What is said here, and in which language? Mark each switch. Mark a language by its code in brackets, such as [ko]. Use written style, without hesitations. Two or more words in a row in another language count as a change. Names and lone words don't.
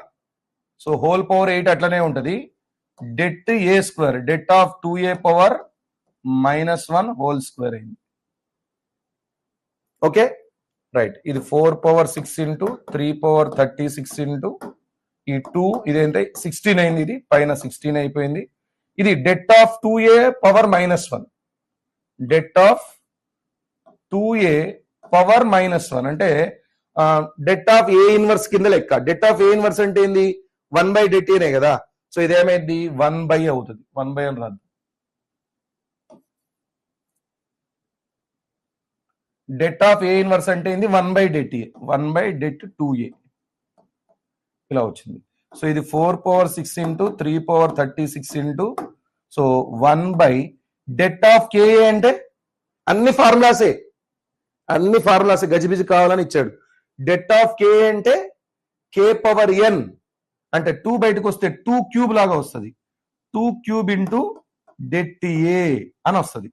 [en] so whole power 8 [te] అట్లనే ఉంటది [en] det a square det of 2a power -1 whole square అయింది. okay right. [te] ఇది [en] 4 power 6 into 3 power 36 into [te] ఈ 2 ఇదేంటే 16 అయింది, ఇది పైన 16 అయిపోయింది. [en] ఇది det of 2a power -1, det of 2a power -1 అంటే det of A inverse [te] కింద లెక్క. [en] det of A inverse [te] అంటే ఏంది 1/det అనే కదా. సో ఇదేమైంది 1/, అవుతుంది 1/, అని రాదు. [en] det of A inverse [te] అంటే ఏంది 1/det, 1/det 2a ఇలా వచ్చింది. సో ఇది [en] 4 power 6 into 3 power 36 into so 1/det of KA [te] అంటే అన్ని ఫార్ములాసే గజిబిజి కావాలని ఇచ్చాడు. [en] det of KA [te] అంటే [en] k power n [te] అంటే 2 బయటకు వస్తే 2 క్యూబ్ లాగా వస్తుంది, [en] 2 cube into det a [te] అని వస్తుంది.